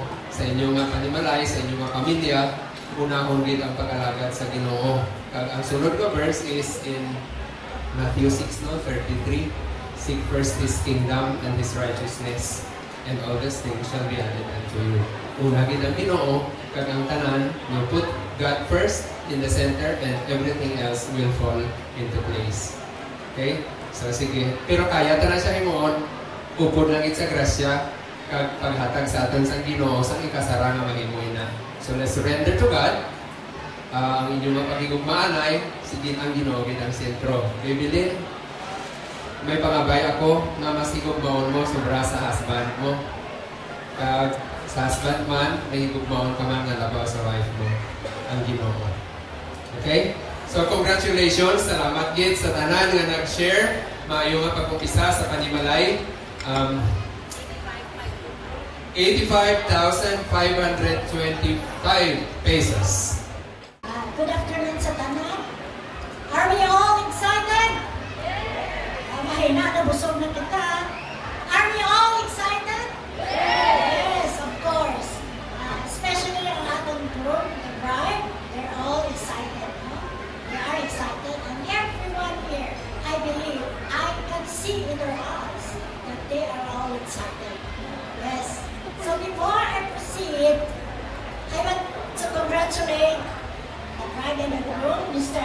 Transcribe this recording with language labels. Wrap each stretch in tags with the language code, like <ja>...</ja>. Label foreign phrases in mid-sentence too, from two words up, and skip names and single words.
<hil>Sa inyong nga panimalay, sa inyong nga pamilya, unahon gid ang pag-alagad sa Ginoo. Ang sunod ko verse is in Matthew 6:33.</hil> <en>Seek first His kingdom and His righteousness, and all these things shall be added unto you.</en> <hil>Una gid ang Ginoo, kag ang tanan,</hil> <en>you put God first in the center and everything else will fall into place. Okay?</en> <hil>So sige, pero kaya ta na siya himuon, upod lang it sa grasya, kag paghatag sa aton sa Ginoo sa ikasara nga mahimoy na.</hil> <en>So let's surrender to God.</en> <hil>Ang inyong mga pagigugmaan ay sige ang Ginoo gid ang sentro. Bibilin, may pangabay ako na mas higugmaon mo sobra sa husband mo. Kag sa husband man, may higugmaon ka man nga labaw sa wife mo, ang Ginoo. Okay? So congratulations, salamat gid sa tanan nga nag-share. Maayo nga pag-umpisa sa panimalay. 85,525 pesos.</hil> <en>Good afternoon</en> <hil>sa tanan.</hil> <en>Are we all excited?</en> <hil>Mahina na busog na kita.</hil> <en>Are we all excited? Yes, of course. Especially</en> <hil>ang atong group,</hil> <en>the bride, they're all excited. No? They are excited. And everyone here, I believe, I can see in their eyes that they are all excited. Yes. So before I proceed, I want to congratulate the bride and the groom, Mr.</en>